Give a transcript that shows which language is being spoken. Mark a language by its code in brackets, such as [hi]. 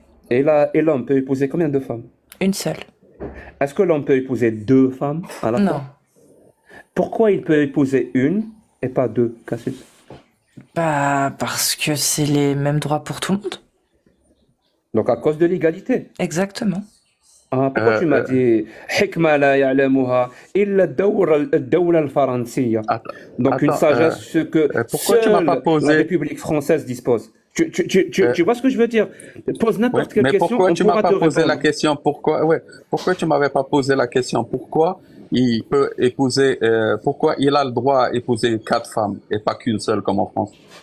[fr] Et l'homme peut épouser combien de femmes? Une seule. Est-ce que l'homme peut épouser 2 femmes à la fois? Non. Pourquoi il peut épouser une et pas 2, Cassius? Bah, parce que c'est les mêmes droits pour tout le monde. Donc à cause de l'égalité. Exactement. Ah, pourquoi tu m'as dit [ar] حكمة لا يعلمها إلا الدولة الفرنسية. [fr] Donc une sagesse que seule la République française dispose. Tu vois ce que je veux dire? Pose n'importe quelle question. Pourquoi tu m'as pas posé la question? Pourquoi tu m'avais pas posé la question? Pourquoi il peut épouser, pourquoi il a le droit à épouser 4 femmes et pas qu'une seule comme en France?